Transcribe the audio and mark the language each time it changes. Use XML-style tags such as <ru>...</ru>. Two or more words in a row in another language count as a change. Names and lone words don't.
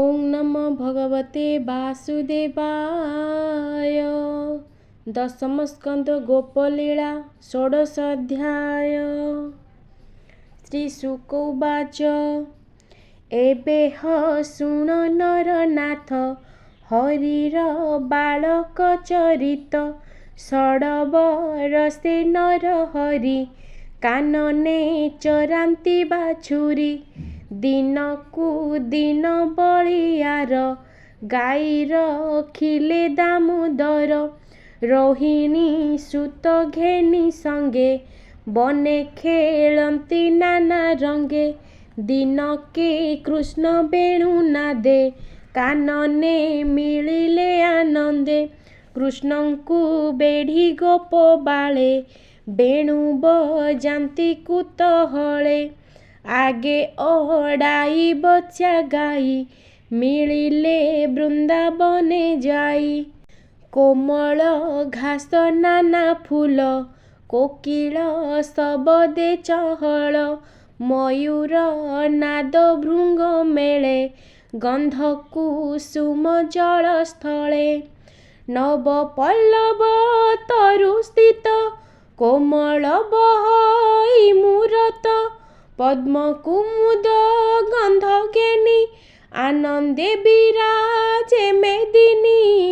<sa>नमो भगवते वासुदेवाय।</sa> <or>ଦଶମ ସ୍କନ୍ଦ ଗୋପଲୀଳା ଷୋଡଶ ଅଧ୍ୟାୟ।</or> <sa>श्रीशुक उवाच</sa> <or>ଏବେହ ଶୁଣ ନରନାଥ ହରିର ବାଳକ ଚରିତ ଷଡବରଷେ ନର ହରି କାନନେ ଚରାନ୍ତି ବାଛୁରି ଦିନକୁ ଦିନ ବଳିଆର ଗାଈର ଖିଲେ ଦାମୋଦର ରୋହିଣୀ ସୁତ ଘେନି ସଙ୍ଗେ ବନେ ଖେଳତି ନାନା ରଙ୍ଗେ ଦିନକେ କୃଷ୍ଣ ବେଣୁ ନାଦେ କାନନେ ମିଳିଲେ ଆନନ୍ଦେ କୃଷ୍ଣଙ୍କୁ ବେଢ଼ି ଗୋପ ବାଳେ ବେଣୁ ବଜାନ୍ତି କୁତହଳେ ଆଗେ ଓଢ଼ାଇ ବଚ୍ଚା ଗାଈ ମିଳିଲେ ବୃନ୍ଦାବନେ ଯାଇ କୋମଳ ଘାସ ନାନା ଫୁଲ କୋକିଳ ସବଦେ ଚହଲ ମୟୂର ନାଦ ଭୃଙ୍ଗ ମେଳେ ଗନ୍ଧ କୁସୁମ ଜଳ ସ୍ଥଳେ ନବ ପଲ୍ଲବ ତରୁ ସ୍ଥିତ କୋମଳ ବହଇ ମୂରତ ପଦ୍ମ କୁମୁଦ ଗନ୍ଧ ଘେନି ଆନନ୍ଦେ ବିରାଜେ ମେଦିନୀ</or>